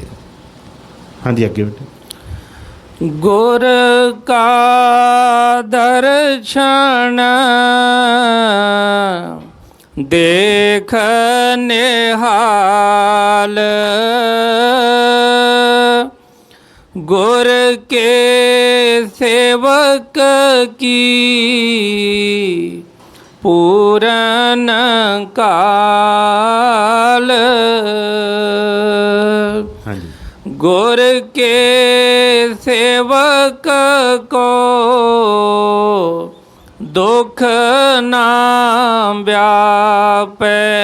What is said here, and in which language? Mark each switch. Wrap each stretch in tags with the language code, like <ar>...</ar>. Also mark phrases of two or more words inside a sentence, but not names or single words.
<pa>ਹਾਂਜੀ, ਅੱਗੇ ਬੇਟੇ।</pa> <hi>गुर का दर्शन देख निहाल, के सेवक की पूरन काल। हाँ जी। गुर के सेवक को दुख ना व्यापे।</hi>